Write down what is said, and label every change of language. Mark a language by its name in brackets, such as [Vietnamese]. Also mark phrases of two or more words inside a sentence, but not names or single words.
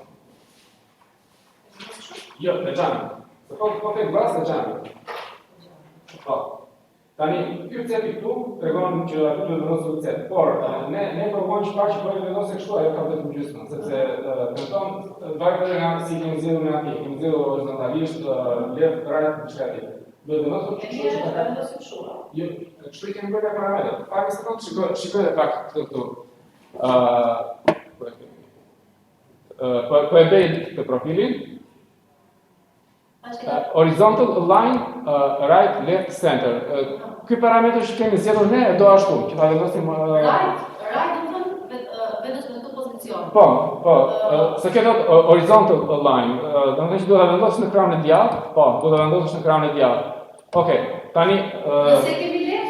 [Albanian] Jo, në xhami. Po te glass në xhami. Po. Tani, ky cepi këtu tregon që aty do të vendosë cep. Por ne provojmë çfarë që po e vendosë kështu, ajo ka vetëm gjysmën, sepse tenton varet nga si kemi zgjedhur ne aty. Kemi zgjedhur horizontalisht, [English] left, right, [Albanian] çka tjetër. Do të vendosë kështu që ta vendosë kështu. Jo, kështu i kemi bërë parametrat. Pak sekond, shikoj pak këtu. Po e bëj të profilin. [English] Horizontal align, right, left, center. [Albanian] Ky parametër që kemi zgjedhur ne do ashtu, që ta vendosim Right, do të vendos në këtë pozicion. Po, se kjo do [English] horizontal align, [Albanian] do të thotë që do ta vendos në ekranin e djathtë, po, do ta vendosësh në ekranin e djathtë. Okej, tani Nëse kemi left,